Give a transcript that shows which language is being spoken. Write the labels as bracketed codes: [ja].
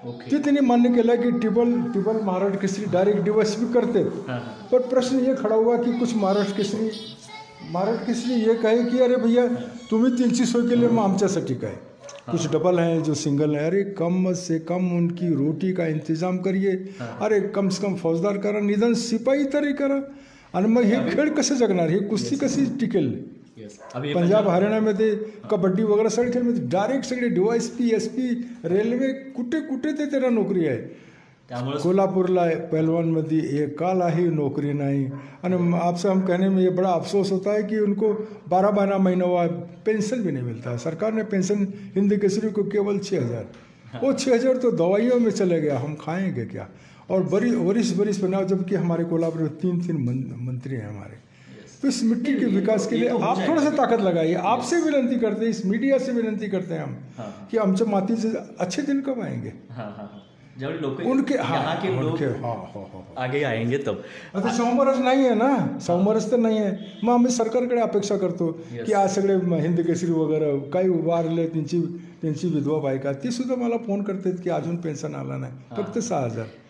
[mr] ते त्यांनी मान्य केलं की टिबल महाराष्ट्र केसरी डायरेक्ट DYSP करते. [hi] पर प्रश्न ये खड़ा हुआ कि कुछ महाराष्ट्र केसरी ये कहे कि अरे भैया [mr] तुम्ही 300 केले, मग आमच्यासाठी काय. [hi] कुछ डबल हैं जो सिंगल हैं. अरे कम से कम उनकी रोटी का इंतजाम करिए. अरे कम से कम [mr] फौजदार करा, निदान सिपाही तरी करा. आणि मग हे खेळ कसे जगणार, हे कुस्ती कशी टिकेल. पंजाब हरियाणामध्ये कबड्डी वगैरे सगळे खेळमध्ये डायरेक्ट सगळे DYSP SP रेल्वे कुठे ते त्यांना नोकरी आहे. [hi] कोल्हापुरला पहलवान में एकाला ही नौकरी नहीं. और आपसे हम कहने में ये बड़ा अफसोस होता है कि उनको 12 महीना हुआ पेंशन भी नहीं मिलता है. सरकार ने पेंशन हिंदी केसरी को केवल 6,000, वो 6,000 तो दवाइयों में चले गया, हम खाएंगे क्या. और वरिष्ठ बनाओ, जबकि हमारे कोल्हापुर में 3 मंत्री हैं हमारे. तो इस मिट्टी के विकास के लिए आप थोड़ा सा ताकत लगाइए. आपसे विनंती करते हैं, इस मीडिया से विनंती करते हैं हम कि [mr] आमच्या मातीचे [hi] अच्छे दिन कब आएंगे. [mr] ज्यावेळी लोक [hi] उनके यहाँ के लोग आगे आएंगे तब. [mr] आता समरस नाही आहे ना, समरस तर नाही आहे. मग आम्ही सरकारकडे अपेक्षा करतो की आज सगळे हिंदी केसरी वगैरे काही वारले, त्यांची विधवा बायका, ती सुद्धा मला फोन करतात की अजून पेन्शन आला नाही, फक्त 6,000.